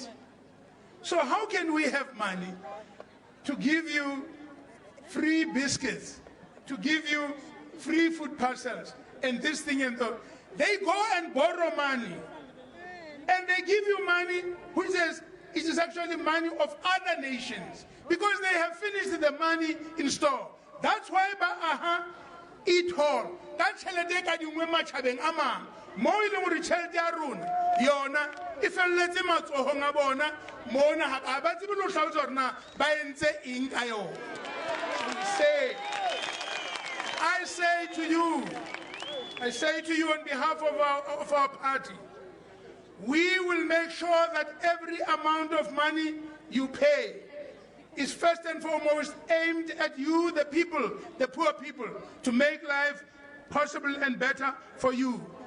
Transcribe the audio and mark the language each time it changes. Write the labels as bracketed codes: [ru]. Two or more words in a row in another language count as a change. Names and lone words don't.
[en] So how can we have money to give you free biscuits, to give you free food parcels, and this thing and that? They go and borrow money, and they give you money which is, it is actually money of other nations, because they have finished the money in store. That's why eat all. That's how they can do [st] matchabeng amang. Mo ileng gore tšhelete ya rona yona e felletse matsohong a bona mona ha ba tsebe lo hlalosa gore na ba entse eng ka yona. [en] I say to you on behalf of our party, we will make sure that every amount of money you pay is first and foremost aimed at you, the people, the poor people, to make life possible and better for you.